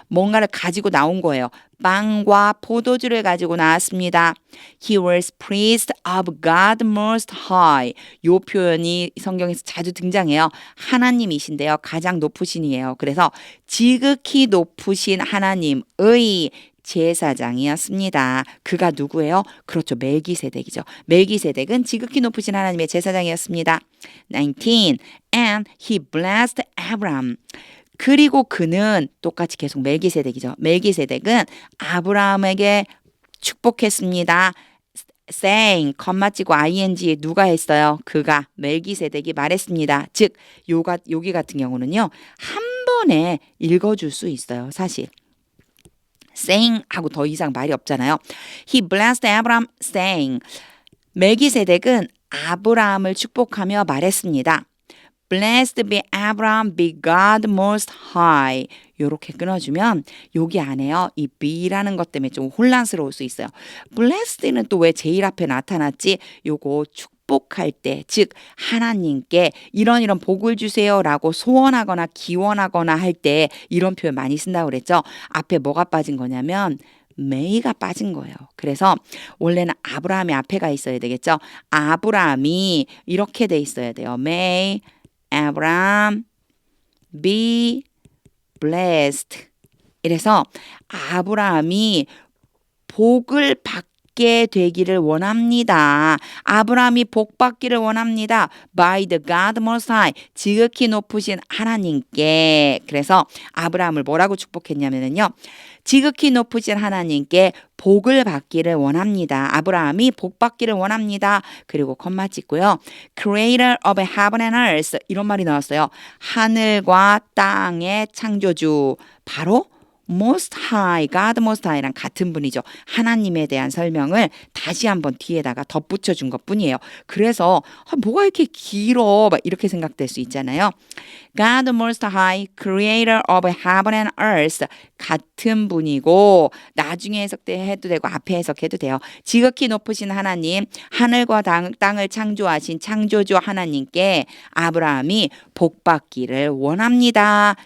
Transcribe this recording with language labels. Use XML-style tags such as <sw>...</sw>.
<ko>뭔가를 가지고 나온 거예요. 빵과 포도주를 가지고 나왔습니다.</ko> <en>He was priest of God most high.</en> <ko>요 표현이 성경에서 자주 등장해요. 하나님이신데요. 가장 높으신이에요. 그래서 지극히 높으신 하나님의 제사장이었습니다. 그가 누구예요? 그렇죠. 멜기세덱이죠. 멜기세덱은 지극히 높으신 하나님의 제사장이었습니다.</ko> <en>19. And he blessed Abraham.</en> <ko>그리고 그는 똑같이 계속 멜기세덱이죠. 멜기세덱은 아브라함에게 축복했습니다. saying, 컴마 찍고 ing 누가 했어요? 그가 멜기세덱이 말했습니다. 즉 여기 같은 경우는요. 한 번에 읽어줄 수 있어요. 사실. saying 하고 더 이상 말이 없잖아요.</ko> <en>He blessed Abraham saying.</en> <ko>멜기세덱은 아브라함을 축복하며 말했습니다.</ko> <en>Blessed be Abraham, be God most high.</en> <ko>요렇게 끊어주면 여기 안에요. 이 be라는 것 때문에 좀 혼란스러울 수 있어요. blessed는 또 왜 제일 앞에 나타났지? 요거 축복할 때, 즉 하나님께 이런 복을 주세요라고 소원하거나 기원하거나 할 때 이런 표현 많이 쓴다고 그랬죠. 앞에 뭐가 빠진 거냐면 may가 빠진 거예요. 그래서 원래는 아브라함이 앞에가 있어야 되겠죠. 아브라함이 이렇게 돼 있어야 돼요.</ko> <en>May Abraham be blessed.</en> <ko>이래서 아브라함이 복을 받게 되기를 원합니다. 아브라함이 복 받기를 원합니다.</ko> <en>By the God Most High.</en> <ko>지극히 높으신 하나님께. 그래서 아브라함을 뭐라고 축복했냐면요. 지극히 높으신 하나님께 복을 받기를 원합니다. 아브라함이 복 받기를 원합니다. 그리고 콤마 찍고요.</ko> <en>Creator of heaven and earth.</en> <ko>이런 말이 나왔어요. 하늘과 땅의 창조주. 바로 Most High, God Most High랑 같은 분이죠. 하나님에 대한 설명을 다시 한번 뒤에다가 덧붙여 준 것뿐이에요. 그래서 뭐가 이렇게 길어? 막 이렇게 생각될 수 있잖아요.</ko> <en>God Most High, Creator of Heaven and Earth.</en> <ko>같은 분이고 나중에 해석해도 되고 앞에 해석해도 돼요. 지극히 높으신 하나님, 하늘과 땅을 창조하신 창조주 하나님께 아브라함이 복 받기를 원합니다.</ko>